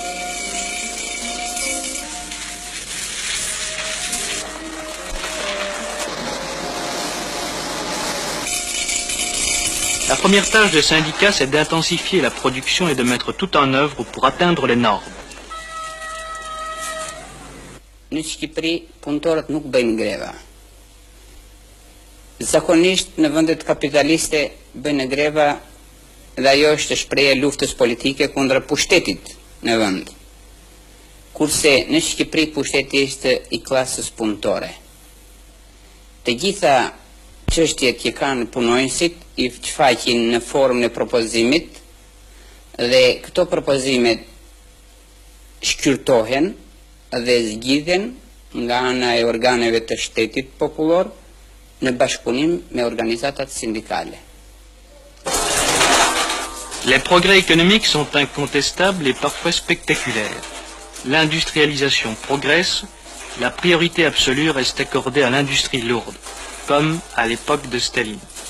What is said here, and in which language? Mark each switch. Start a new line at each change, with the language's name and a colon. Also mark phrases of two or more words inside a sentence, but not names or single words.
French: La première tâche des syndicats, c'est d'intensifier la production et de mettre tout en œuvre pour atteindre les normes.
Albanian: Në Shqipëri, punëtorët nuk bëjnë greva. Zakonisht në vendet kapitaliste bëjnë greva dhe ajo është shprehje luftës politike kundër pushtetit në vend. Kurse në Shqipëri pushteti është I klasës punëtore. Të gjitha çështjet që kanë punonjësit I shfaqin në formën e propozimit dhe këto propozimet shkyrtohen dhe zgjidhen nga ana e organeve të shtetit popullor në bashkëpunim me organizatat sindikale.
French: Les progrès économiques sont incontestables et parfois spectaculaires. L'industrialisation progresse, la priorité absolue reste accordée à l'industrie lourde, comme à l'époque de Staline.